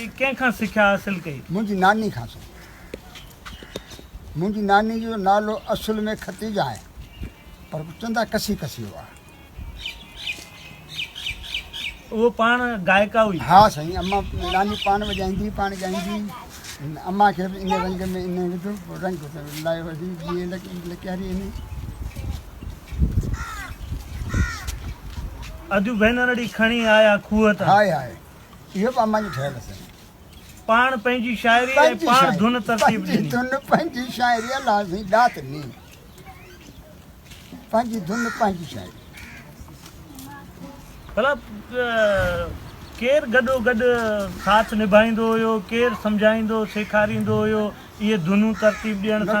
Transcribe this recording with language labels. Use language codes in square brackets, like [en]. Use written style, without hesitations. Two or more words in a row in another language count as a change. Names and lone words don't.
[sd] कंहिंखां सिख्या हासिल कई? मुंहिंजी नानी खां सो। मुंहिंजी नानी जो नालो असुल में खतीजा आहे, पर चवंदा कसी कसी हुआ। वो पाण गायका हुई? हाँ साईं, अम्मा नानी पाण वॼाईंदी, पाण ॻाईंदी। अम्मा खे बि इन रंग में इन विधो, रंग लाइ वधी जीअं लकियारी इन। अॼु भेनरड़ी खणी आया खूह तां। हाय हाय, इहो बि अम्मा जो ठहियलु अथनि। पाण पंहिंजी शाइरी ऐं पाण धुन तरतीब ॾिनी। धुन पंहिंजी शाइरी अलाह साईं दात नी, पंहिंजी धुन पंहिंजी शाइरी। भला केरु गॾो गॾु साथ निभाईंदो हुयो, केरु सम्झाईंदो सेखारींदो हुयो इहे धुनूं तरतीब ॾियण सां